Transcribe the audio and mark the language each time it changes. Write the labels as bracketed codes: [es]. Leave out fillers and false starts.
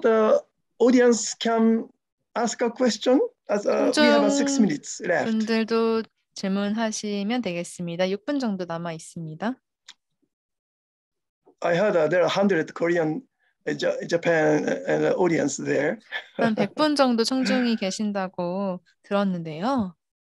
[en] That the audience can ask a question as we have 6 minutes left. [ko] 분들도 질문하시면 되겠습니다. 6분 정도 남아 있습니다. [en] I heard there are 100 Korean Japan audience there. [ko] 한 100분 정도 청중이 계신다고 들었는데요.